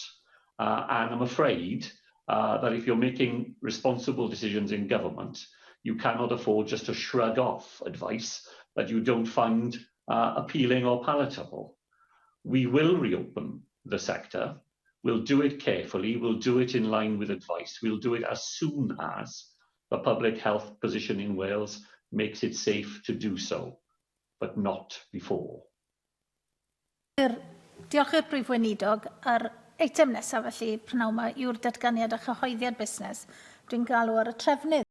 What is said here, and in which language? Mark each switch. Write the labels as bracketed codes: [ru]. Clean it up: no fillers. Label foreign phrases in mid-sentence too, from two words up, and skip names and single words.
[en] And I'm afraid that if you're making responsible decisions in government, you cannot afford just to shrug off advice that you don't find appealing or palatable. We will reopen the sector. We'll do it carefully. We'll do it in line with advice. We'll do it as soon as the public health position in Wales makes it safe to do so, but not before. [cy] Diolch i'r Prif Weinidog. Yr eitem nesaf felly, prynawn yma, yw'r datganiad a chyhoeddiad busnes. Dwi'n galw ar y trefnydd